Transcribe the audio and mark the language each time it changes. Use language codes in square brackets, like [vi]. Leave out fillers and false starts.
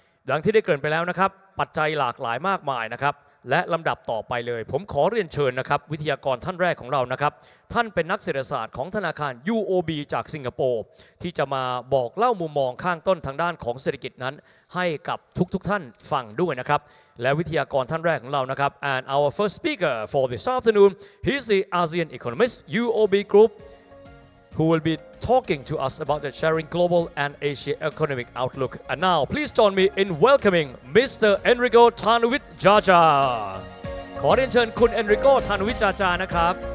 [th] ดังที่ได้เกริ่นไปแล้วนะครับปัจจัยหลากหลายมากมายนะครับและลำดับต่อไปเลยผมขอเรียนเชิญนะครับวิทยากรท่านแรกของเรานะครับท่านเป็นนักเศรษฐศาสตร์ของธนาคาร UOB จากสิงคโปร์ที่จะมาบอกเล่ามุมมองข้างต้นทางด้านของเศรษฐกิจนั้นให้กับทุกท่านฟังด้วยนะครับและวิทยากรท่านแรกของเรานะครับ [en] and our first speaker for this afternoon he's the ASEAN economist UOB Group who will be talking to us about the sharing global and Asia economic outlook. And now, please join me in welcoming Mr. Enrico Tanuvit Jaja. [th] ขอเรียนเชิญคุณ Enrico Tanuvit Jaja นะครับ